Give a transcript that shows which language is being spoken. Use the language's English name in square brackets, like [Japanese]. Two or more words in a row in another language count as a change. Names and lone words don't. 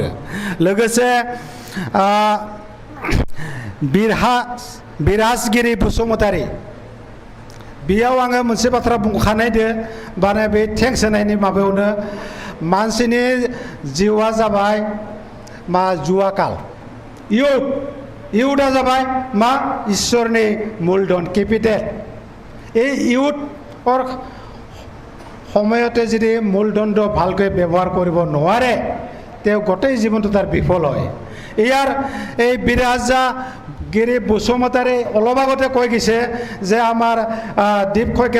[Bodo] लोगोसे बिराजगिरि बसुमतारी बेयाव आङो मोनसे बाथ्रा बुंखानाय दे माने बे थेंक्स होनायनि माबायावनो मानसिनि जिउआ जाबाय मा जुवाकाल इयुथआ जाबाय मा इसोरनि मूलधन केपिटेल [Assamese] এই ইউথ और সময়তে যদি মূলধনটো ভালকৈ ব্যৱহাৰ কৰিব নোৱাৰে তেওঁ গোটেই জীৱনটো তাৰ বিফল হয় ইয়াৰ এই বিৰাজা গিৰি বসুমতাৰী অলপ আগতে কৈ গৈছে যে আমাৰ দীপ শইকীয়া